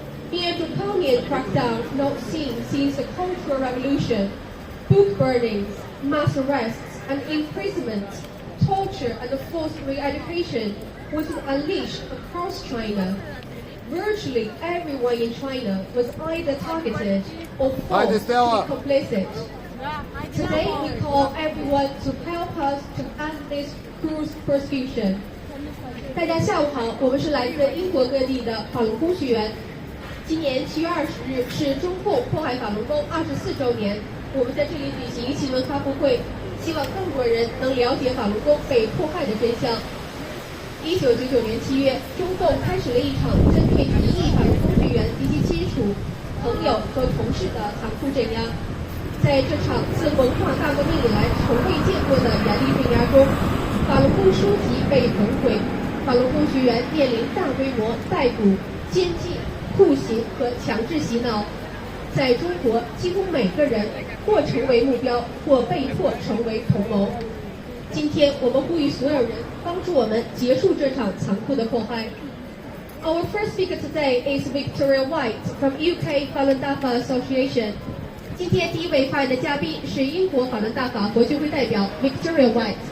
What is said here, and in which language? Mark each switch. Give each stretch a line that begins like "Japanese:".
English: In a draconian crackdown not seen since the Cultural Revolution, book burnings, mass arrests and imprisonment, torture and forced re-education was unleashed across China. Virtually everyone in China was either targeted or forced to be complicit. Today we call everyone to help us to end this cruel persecution.
Chinese: 大家下午好，我们是来自英国各地的法轮功学员。今年7月20日是中共迫害法轮功24周年，我们在这里举行新闻发布会，希望更多人能了解法轮功被迫害的真相。 1999年7月，中共开始了一场针对1亿法轮功学员及其亲属、朋友和同事的残酷镇压。在这场自文化大革命以来从未见过的严厉镇压中，法轮功书籍被焚毁，法轮功学员面临大规模逮捕、监禁、酷刑和强制洗脑。在中国，几乎每个人或成为目标，或被迫成为同谋。今天，我们呼吁所有人帮助我们结束这场残酷的迫害。
English: Our first speaker today is Victoria White from UK Falun Dafa Association.
Chinese: 今天第一位发言的嘉宾是英国法轮大法国际会代表 Victoria White.